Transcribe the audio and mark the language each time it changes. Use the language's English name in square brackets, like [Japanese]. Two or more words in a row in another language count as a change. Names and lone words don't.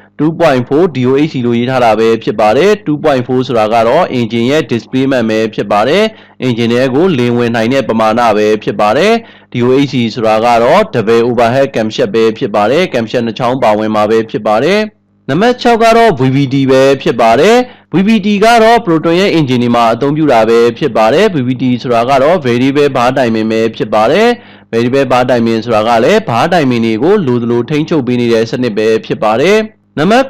[Burmese] 2.4 DOHC လို့ရေးထားတာပဲဖြစ်ပါတယ်2.4ဆိုတာကတော့ engine ရဲ့ displacement ပဲဖြစ်ပါတယ် engine တွေကိုလင်ဝင် နိုင်တဲ့ပမာဏပဲဖြစ်ပါတယ် DOHC ဆိုတာကတော့ [English] double overhead camshaft [Burmese] ပဲဖြစ်ပါတယ် camshaft နှစ်ချောင်းပါဝင်မှာပဲဖြစ်ပါတယ်နံပါတ်6ကတော့ VVD ပဲဖြစ်ပါတယ် VVD ကတော့ Proton ရဲ့ engine တွေမှာအသုံးပြုတာပဲဖြစ်ပါတယ် VVD ဆိုတာကတော့ [English] variable bar timing [Burmese] ပဲဖြစ်ပါတယ် [English] variable bar timing [Burmese] ဆိုတာကလည်း [English] bar timing [Burmese] တွေကိုလိုသလိုထိန်းချုပ်ပေးနေတဲ့စနစ်ပဲဖြစ်ပါတယ်နံပါတ်